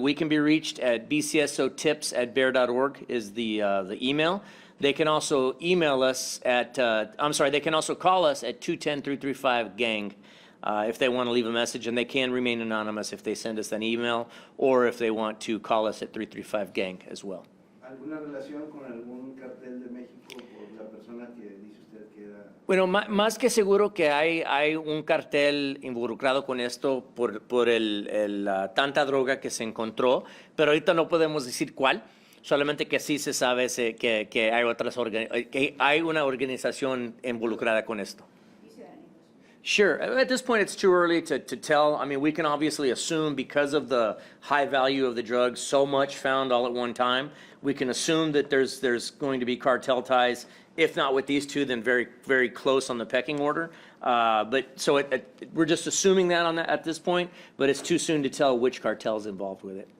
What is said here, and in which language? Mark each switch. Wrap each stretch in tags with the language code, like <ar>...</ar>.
<en>We can be reached at bcsotips@bear.org is the email. They can also email us they can also call us at 210-335-GANG if they want to leave a message, and they can remain anonymous if they send us an email or if they want to call us at 335-GANG as well.</en> <es>¿Alguna relación con algún cartel de México por la persona que dice usted que era? Bueno, más que seguro que hay un cartel involucrado con esto por tanta droga que se encontró, pero ahorita no podemos decir cuál, solamente que sí se sabe que hay una organización involucrada con esto.</es> <en>You say that in English. Sure. At this point, it's too early to tell. I mean, we can obviously assume because of the high value of the drugs, so much found all at one time, we can assume that there's going to be cartel ties. If not with these two, then very, very close on the pecking order. We're just assuming that at this point, but it's too soon to tell which cartel is involved with it.</en>